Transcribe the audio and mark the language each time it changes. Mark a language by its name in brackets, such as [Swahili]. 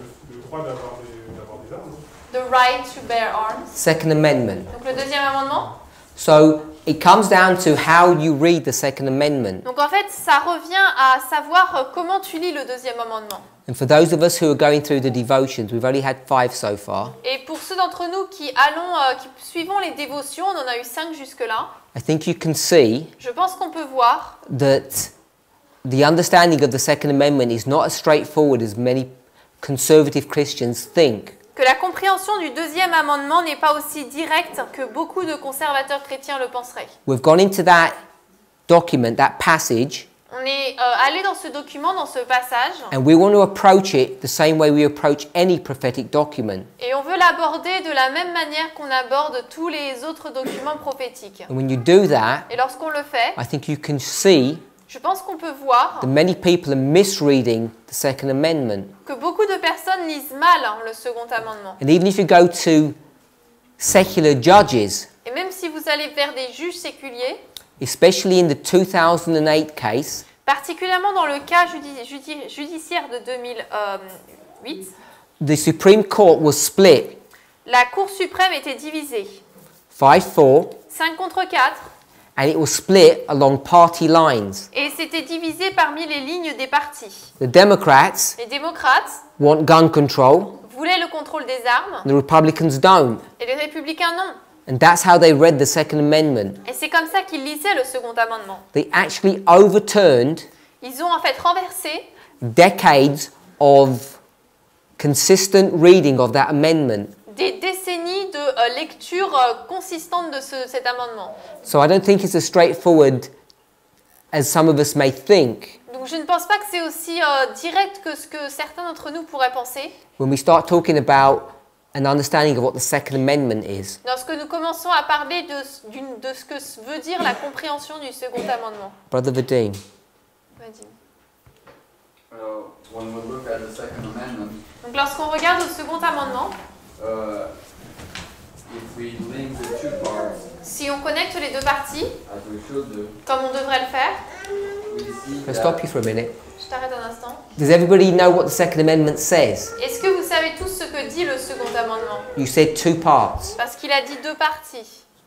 [French] Le droit d'avoir des armes. Non? [English] The right to bear arms. Second Amendment. [French] Donc le deuxième amendement. [English] So it comes down to how you read the Second Amendment. [French] Donc en fait, ça revient à savoir comment tu lis le deuxième amendement. [English] And for those of us who are going through the devotions, we've only had 5 so far. [French] Et pour ceux d'entre nous qui suivons les dévotions, on en a eu 5 jusque-là. [English] I think you can see [French] Je pense qu'on peut voir [English] that the understanding of the Second Amendment is not as straightforward as many conservative Christians think. [French] que la compréhension du deuxième amendement n'est pas aussi directe que beaucoup de conservateurs chrétiens le penseraient. [English] We've gone into that document, that passage, [French] On est allé dans ce document, dans ce passage, [English] and we want to approach it the same way we approach any prophetic document. [French] et on veut l'aborder de la même manière qu'on aborde tous les autres documents prophétiques. [English] And when you do that, [French] Et lorsqu'on le fait, [English] I think you can see [French] je pense qu'on peut voir [English] that many people are misreading the Second Amendment. [French] que beaucoup de personnes lisent mal le second amendement. [English] And even if you go to secular judges, [French] Et même si vous allez vers des juges séculiers, [English] especially in the 2008 case, [French] particulièrement dans le cas judiciaire de 2008, [English] the Supreme Court was split [French] la Cour suprême était divisée [English] 5-4, [French] 5 contre 4 [English] and it was split along party lines. [French] et c'était divisé parmi les lignes des partis. [English] The Democrats [French] Les démocrates [English] want gun control, [French] voulaient le contrôle des armes [English] the Republicans don't. [French] et les républicains non. [English] And that's how they read the Second Amendment. [French] Et c'est comme ça qu'ils lisaient le second amendement. [English] They actually overturned [French] Ils ont en fait renversé [English] decades of consistent reading of that amendment. [French] des décennies de lecture consistante de cet amendement. [English] So I don't think it's as straightforward as some of us may think [French] Donc je ne pense pas que c'est aussi direct que ce que certains d'entre nous pourraient penser. [English] when we start talking about an understanding of what the Second Amendment is. [French] Lorsque nous commençons à parler de ce que veut dire la compréhension du second amendement. [English] Brother Vadim. [French] Vas-y. [English] When we look at the Second Amendment, [French] Donc lorsqu'on regarde au second amendement, [English] if we link the two parts, [French] si on connecte les deux parties, [English] as we should do, [French] comme on devrait le faire, [English] we see Can I that stop you for a minute? [French] je t'arrête un instant. [English] Does everybody know what the Second Amendment says? [French] Est-ce que vous savez tous ce que dit le second amendement? [English] You said two parts. [French] Parce qu'il a dit deux parties.